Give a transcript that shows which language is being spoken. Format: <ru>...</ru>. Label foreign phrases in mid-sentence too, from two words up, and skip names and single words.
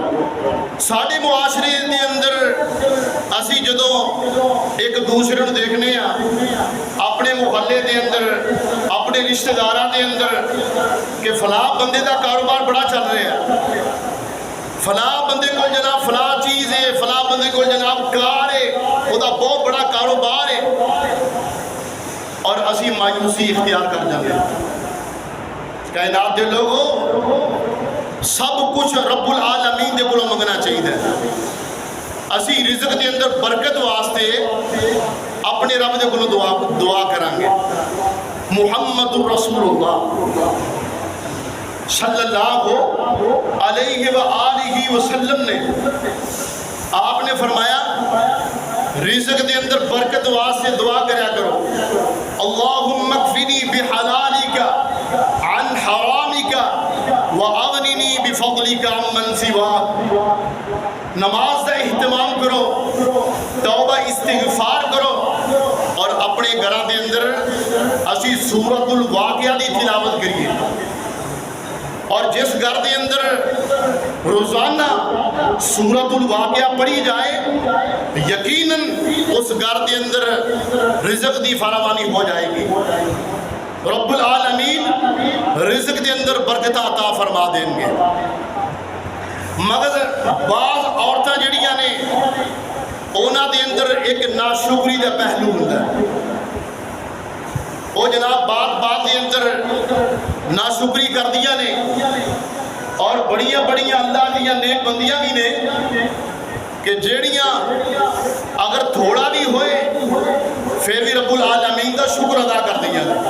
<pa>ساڑے معاشرے دے اندر اسی جدوں ایک دوسرے نو دیکھنے ہیں، اپنے محلے دے اندر، اپنے رشتہ داراں دے اندر کہ فلاں بندے دا کاروبار بڑا چل رہا ہے، فلاں بندے کو جناب فلاں چیز ہے، فلاں بندے کو جناب کار ہے، وہ دا بہت بڑا کاروبار ہے،</pa> <ur>اور اسی مایوسی اختیار کر جاتے ہیں۔</ur> <pa>کائنات دے لوگوں، سب کچھ رب العالمین دے کولوں منگنا چاہیے۔ اسی رزق دے اندر برکت واسطے اپنے رب دے کولوں دعا کریں گے۔ محمد الرسول اللہ</pa> <ar>صلی اللہ علیہ وآلہ وسلم</ar> <pa>نے آپ نے فرمایا رزق دے اندر برکت واسطے دعا کریا کرو،</pa> <ar>اللہم اکفنی بحلالک عن حرامک واغننی بفضلک عمن سواک۔</ar> <ur>نماز کا اہتمام کرو، توبہ استغفار کرو،</ur> <pa>اور اپنے گھراں دے اندر اسی سورۃ الواقعہ دی تلاوت کریے، اور جس گھر دے اندر روزانہ سورۃ الواقعہ پڑھی جائے یقیناً اس گھر دے اندر رزق دی فراوانی ہو جائے گی، رب العالمین رزق دے اندر برکت عطا فرما دیں گے۔ مگر بعض عورتاں جڑیاں نے اونا دے اندر ایک ناشکری دا پہلو ہوندا ہے، وہ جناب بات دے اندر ناشکری کر دیا نے، اور بڑیاں اللہ دیا نیک بندیاں بھی نے کہ جیڑیاں اگر تھوڑا بھی ہوئے پھر بھی رب العالمین کا شکر ادا کر دیا نے۔</pa>